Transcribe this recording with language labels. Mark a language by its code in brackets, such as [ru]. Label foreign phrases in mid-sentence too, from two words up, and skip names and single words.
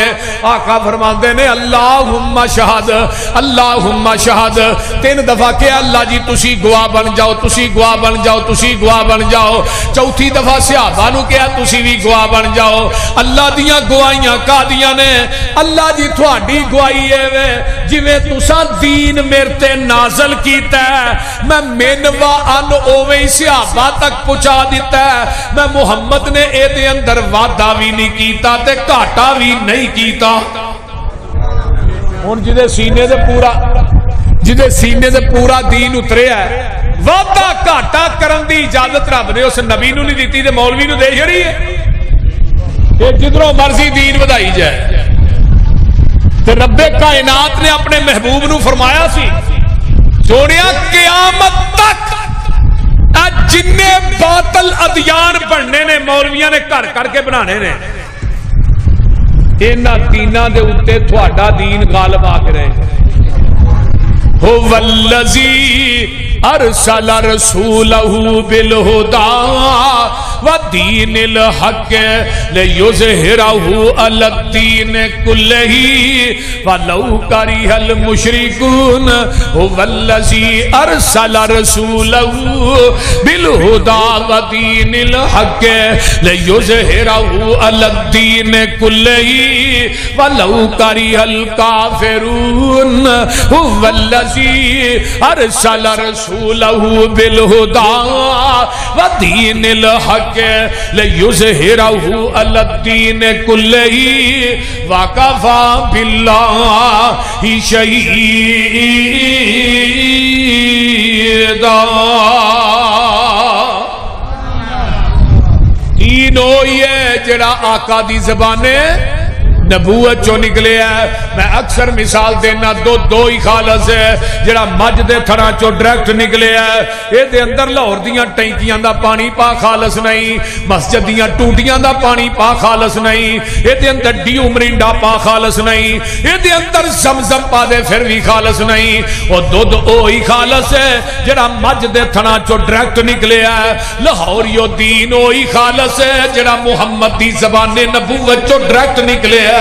[pa] آقا فرماندے نے [ar] اللہم شہد اللہم شہد [pa] 3 دفعہ کہ اللہ جی تسی گواہ بن جاؤ, تسی گواہ بن جاؤ, تسی گواہ بن جاؤ. چوتھی دفعہ صحابہ نو کہا تسی بھی گواہ بن جاؤ. اللہ دیاں گواہیاں کا دیاں نے, اللہ جی تھوڑی گواہی ہے جویں تساں دین میرے تے نازل کیتا ہے, میں منوا ان اوویں صحابہ تک پہنچا دیتا ہے. میں محمد نے اے دے اندر وعدہ بھی نہیں کیتا تے گھاٹا بھی نہیں کیتا. ہن جدے سینے دے پورا دین اتریا ہے, وعدہ گھاٹا کرن دی اجازت رب نے اس نبی نو نہیں دیتی تے مولوی نو دے چھڑی ہے. کہ جدھروں مرضی دین ودائی جائے. تے رب کائنات نے اپنے محبوب نو فرمایا سی, سونیا قیامت تک جننے باطل ادیان بننے نے مولویاں نے گھر کر کے بنانے نے, اینا تیناں دے اتے تھوڑا دین غالب آ کے رہے. [ar] هو الذی ارسل رسولہ بالہدی ودین الحق لیظہرہ علی الدین کلہ ولو کرہ المشرکون هو الذی ارسل رسولہ بالہدی ودین الحق لیظہرہ علی الدین کلہ ولو کرہ الکافرون هو الذی ارسل رسولہ بالہدی ودین الحق لیظہرہ علی الدین کلہ وکفی باللہ شہیدا۔ [pa] دین ہوئی ہے جڑا آقا دی زبانے نبوت چو نکلے ہے۔ میں اکثر مثال دینا دو ہی خالص ہے جڑا مجھ دے تھڑا چو ڈریکٹ نکلے ہے، اے دے اندر لاہور دیاں ٹینکیاں دا پانی پا خالص نہیں، مسجد دیاں ٹوٹیاں دا پانی پا خالص نہیں، اے دے اندر ڈیو مرینڈا پا خالص نہیں، اے دے اندر زمزم پا دے پھر بھی خالص نہیں۔ اور او ہی خالص ہے جڑا مجھ دے تھڑا چو ڈریکٹ نکلے ہے۔ لاہوریو دین او ہی خالص ہے جڑا محمد دی زبان نبوت چو ڈریکٹ نکلے ہے۔